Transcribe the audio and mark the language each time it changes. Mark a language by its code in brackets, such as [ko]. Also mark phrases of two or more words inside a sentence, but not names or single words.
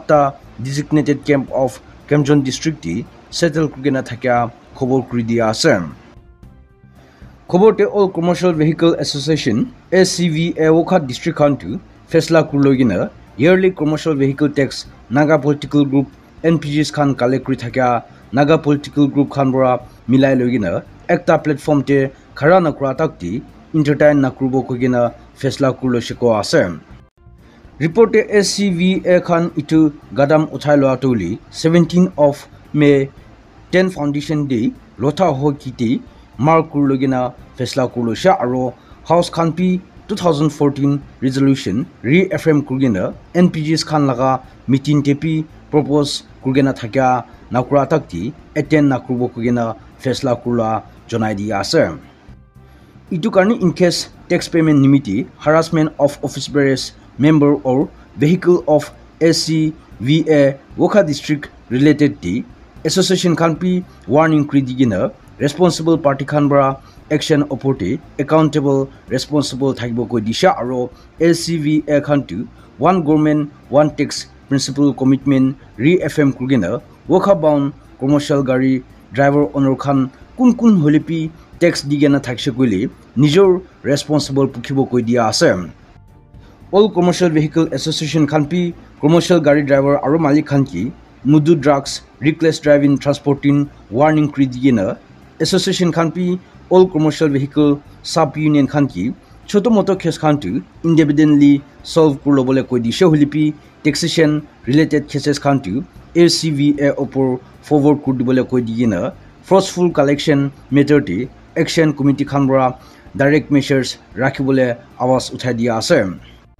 [en] the designated camp of Kamjon district [nag] ti settle kurgena thakya khobor kri dia ase khobote [en] all commercial vehicle association SCVA Wokha district [nag] khan tu fesla kurlogina [en] yearly commercial vehicle tax Naga political group NPGs [nag] khan collect kuri thakya [en] Naga political group [nag] khan bora milai logina ekta platform te khara na kura takti entertain na kurbo kogina fesla kurlo shiko ase report SCVA khan itu gadam uthai lo atoli 17 of May 10 [en] foundation day [nag] lotha ho kiti mark kurlogina fesla kurlo sha aro house khan pi 2014 [en] resolution reaffirm [nag] kurgina NPGs khan laga meeting tepi propose kurgena thakya nakura takti attend na kurbo kurgena fesla kurla jonai dia ase itu karni [en] in case tax payment nimiti harassment of office bearers member or vehicle of SCVA Wokha district related [nag] ti association khan pi warning kri digina [en] responsible party [nag] khan bra action oporte accountable responsible thakbo ko disha aro SCVA khan tu [en] one government one tax principle commitment re-FM [nag] kurgina [en] Wokha bound commercial [nag] gari driver owner khan kun holipi tax digena thakshe koile nijor responsible pukhibo koi dia ase. [en] All commercial vehicle association [nag] khan pi commercial gari driver aro malik khan ki mudu [en] drugs reckless driving transporting warning [nag] kri digena association khan pi [en] all commercial vehicle sub union [nag] khan ki choto moto case khan tu [en] independently solve [nag] kurlo bole koi dishe holipi [en] taxation related cases [nag] khan tu ACVA opor forward kur dibole koi digena [en] forceful collection method [nag] ti [en] action committee [nag] khan bra [en] direct measures [nag] rakhibole awas uthai dia ase.